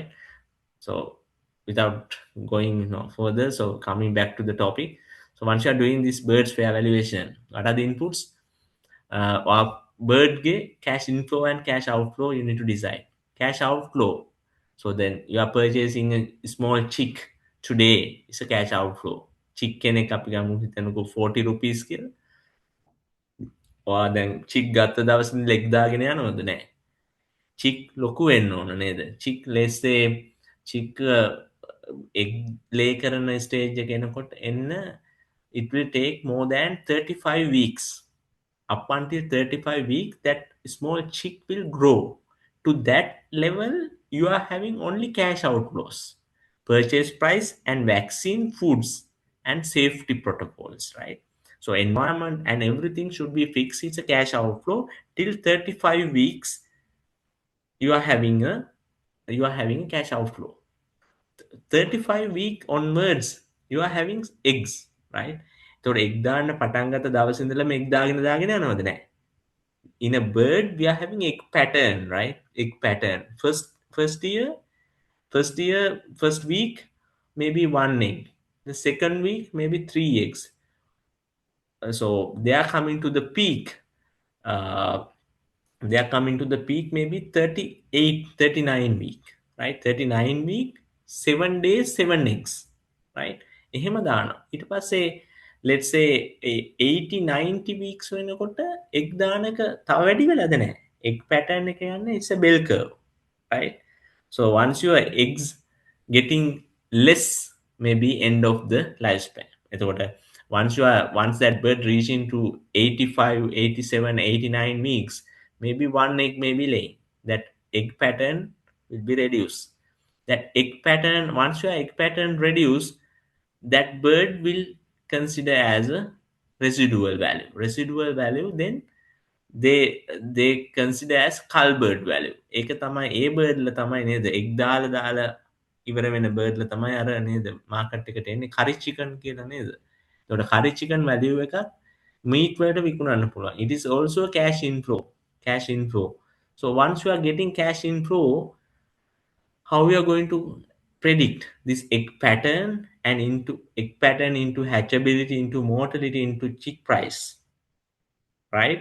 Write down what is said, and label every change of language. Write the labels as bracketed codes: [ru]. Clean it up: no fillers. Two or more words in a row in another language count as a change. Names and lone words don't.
[en] So without going further, so coming back to the topic, so once you are doing this birds fair valuation, what are the inputs? Or bird cash inflow and cash outflow, you need to decide. Cash outflow, so then you are purchasing a small chick today, it's a cash outflow. [si] Chick කෙනෙක් අපි ගමු හිතනකො 40 rupees කියලා. ඔයා දැන් chick ගත්ත දවසේ ලෙග් දාගෙන යනවද? නැහැ. chick ලොකු වෙන්න ඕන නේද? [en] chick let's say chick egg lay කරන stage [si] එක එනකොට එන්න [en] it will take more than 35 weeks. Up until 35 weeks, that small chick will grow. To that level, you are having only cash outflows, purchase price and vaccine, foods and safety protocols, right? So environment and everything should be fixed. It's a cash outflow. Till 35 weeks, you are having a cash outflow. 35 week onwards, you are having eggs, right? [si] එතකොට egg දාන්න පටන් ගත්ත දවසේ ඉඳලම egg දාගෙන යනවද? නැහැ. [en] In a bird, we are having egg pattern, right? Egg pattern. First week, maybe one egg. The second week, maybe 3 eggs. So they are coming to the peak. Maybe 38, 39 week, right? 39 week, 7 days, 7 eggs, right? [si] එහෙම දානවා. ඊට පස්සේ [en] let's say 80 90 weeks [si] වෙනකොට egg දාන එක තව වැඩි වෙලාද නැහැ. [en] egg pattern [si] එක යන්නේ [en] it's a bell curve, right? So once your eggs getting less, maybe end of the lifespan. එතකොට once that bird reach into 85, 87, 89 weeks, maybe one egg may be laying. That egg pattern will be reduced. That egg pattern, once your egg pattern reduce, that bird will consider as a residual value. Then they consider as cull bird value. [si] ඒක තමයි ඒ bird ල තමයි නේද egg දාලා ඉවර වෙන bird ල තමයි අර නේද market එකට එන්නේ [en] curry chicken [si] කියලා නේද? එතකොට [en] curry chicken [si] value එක meat වලට විකුණන්න පුළුවන්. [en] It is also a cash inflow. So once you are getting cash inflow, how we are going to predict this egg pattern and into hatchability, into mortality, into chick price, right?